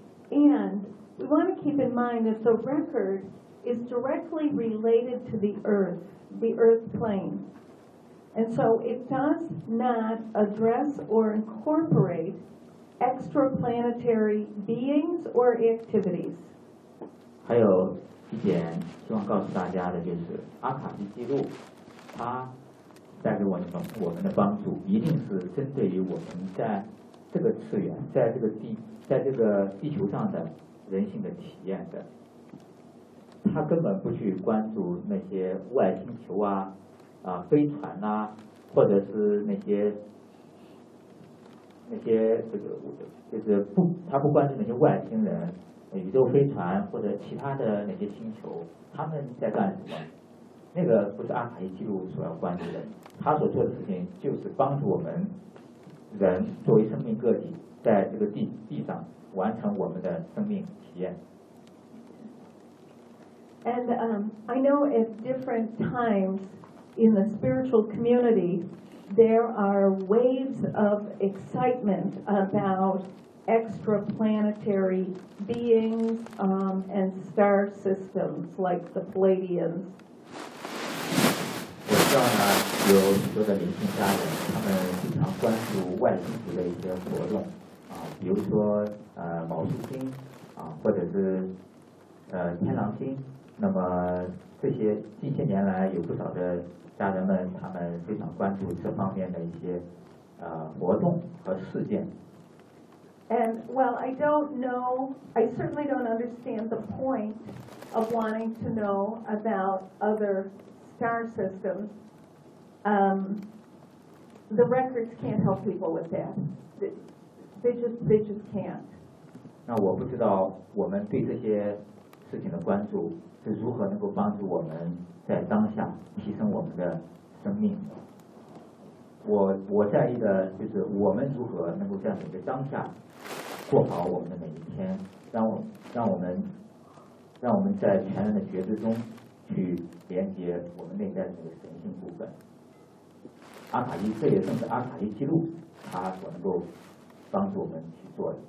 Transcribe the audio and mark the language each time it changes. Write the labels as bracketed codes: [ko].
[en] And. We want to keep in mind that the record is directly related to the earth plane. And so it does not address or incorporate extraplanetary beings or activities. [zh] 还有一点希望告诉大家的就是阿卡西记录它带给我们的帮助一定是针对于我们在这个次元在这个地在这个地球上的人性的体验的他根本不去关注那些外星球啊啊飞船啊或者是那些这个就是不他不关注那些外星人宇宙飞船或者其他的那些星球他们在干什么那个不是阿卡西记录所要关注的他所做的事情就是帮助我们人作为生命个体在这个地上完成我们的生命体验 [en] And I know at different times in the spiritual community, there are waves of excitement about extraplanetary beings and star systems like the Palladians. [zh] 我知道呢，有许多的灵性家人，他们经常关注外星球的一些活动啊，比如说毛树星啊，或者是天狼星。那么这些近些年来有不少的家人们他们非常关注这方面的一些活动和事件 [en] And well I don't know I certainly don't understand the point of wanting to know about other star systems the records can't help people with that they just can't [zh] 那我不知道我们对这些事情的关注是如何能够帮助我们在当下提升我们的生命我在意的就是我们如何能够在每个当下过好我们的每一天让我们在全然的觉知中去连接我们内在的那个神性部分阿卡西这也正是阿卡西记录它所能够帮助我们去做的